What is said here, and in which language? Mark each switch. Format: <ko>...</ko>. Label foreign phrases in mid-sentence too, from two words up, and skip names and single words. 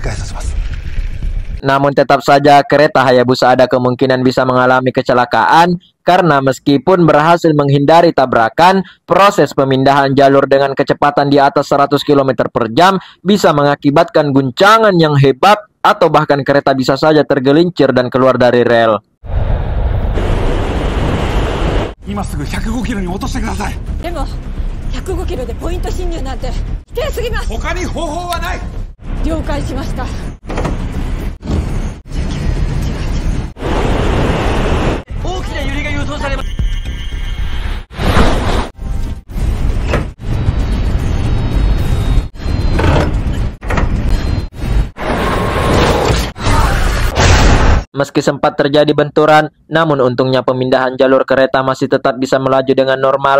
<id>Namun tetap saja kereta Hayabusa ada kemungkinan bisa mengalami kecelakaan Karena meskipun berhasil menghindari tabrakan, proses pemindahan jalur dengan kecepatan di atas 100 km per jam bisa mengakibatkan guncangan yang hebat atau bahkan kereta bisa saja tergelincir dan keluar dari rel.</id> <ja>今すぐ105キロに落としてください。でも105キロでポイント進入なんて危険すぎます。他に方法はない。了解しました。大きな揺れが予想されます。</ja> <id>Meski sempat terjadi benturan, namun untungnya pemindahan jalur kereta masih tetap bisa melaju dengan normal.</id>